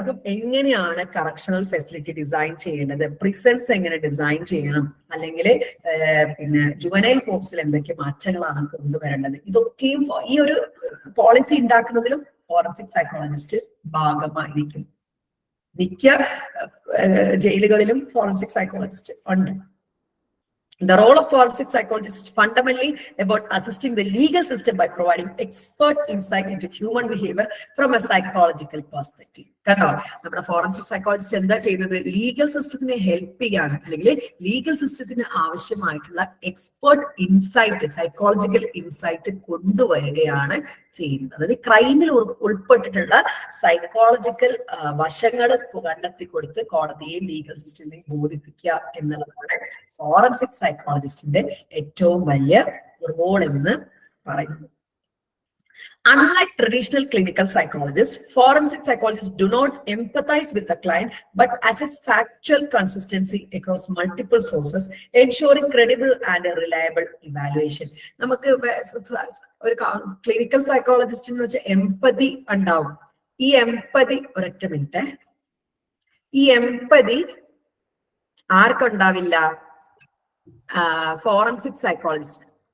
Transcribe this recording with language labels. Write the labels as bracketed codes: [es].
[ml] അപ്പം എങ്ങനെയാണ് correctional facility design ചെയ്യേണ്ടത്, പ്രിസൺസ് എങ്ങനെ ഡിസൈൻ ചെയ്യണം, അല്ലെങ്കിൽ പിന്നെ ജുവനൈൽ ഹോംസിൽ എന്തൊക്കെ മാറ്റങ്ങളാണ് കൊണ്ടുവരേണ്ടത്, ഇതൊക്കെയും ഈ ഒരു പോളിസി ഉണ്ടാക്കുന്നതിലും ഫോറൻസിക് സൈക്കോളജിസ്റ്റ് ഭാഗമായിരിക്കും. മിക്ക ജയിലുകളിലും ഫോറൻസിക് സൈക്കോളജിസ്റ്റ് ഉണ്ട്. [en] The role of forensic psychologists is fundamentally about assisting the legal system by providing expert insight into human behavior from a psychological perspective. [ml] കണ്ടോ, നമ്മുടെ ഫോറൻസിക് സൈക്കോളജിസ്റ്റ് എന്താ ചെയ്യുന്നത്? ലീഗൽ സിസ്റ്റത്തിനെ ഹെൽപ്പ് ചെയ്യാണ്, അല്ലെങ്കിൽ legal സിസ്റ്റത്തിന് ആവശ്യമായിട്ടുള്ള എക്സ്പേർട്ട് ഇൻസൈറ്റ്, സൈക്കോളജിക്കൽ ഇൻസൈറ്റ് കൊണ്ടുവരികയാണ് ചെയ്യുന്നത്. അതായത് ക്രൈമിൽ ഉൾപ്പെട്ടിട്ടുള്ള സൈക്കോളജിക്കൽ വശങ്ങൾ കണ്ടെത്തി കൊടുത്ത് കോടതിയെയും ലീഗൽ സിസ്റ്റത്തിനെയും ബോധിപ്പിക്കുക എന്നുള്ളതാണ് ഫോറൻസിക് സൈക്കോളജിസ്റ്റിന്റെ ഏറ്റവും വലിയ റോൾ എന്ന് പറയുന്നത്. [en] Unlike traditional clinical psychologists, forensic psychologists do not empathize with the client but assess factual consistency across multiple sources, ensuring credible and reliable evaluation. [ml] നമുക്ക് ഒരു ക്ലിനിക്കൽ സൈക്കോളജിസ്റ്റ് എന്ന് വെച്ചാൽ എംപതി ഉണ്ടാവും. ഈ എംപതി, ഒരൊറ്റ മിനിറ്റ്, ഈ എംപതി ആർക്കുണ്ടാവില്ല? Forensic psychologist.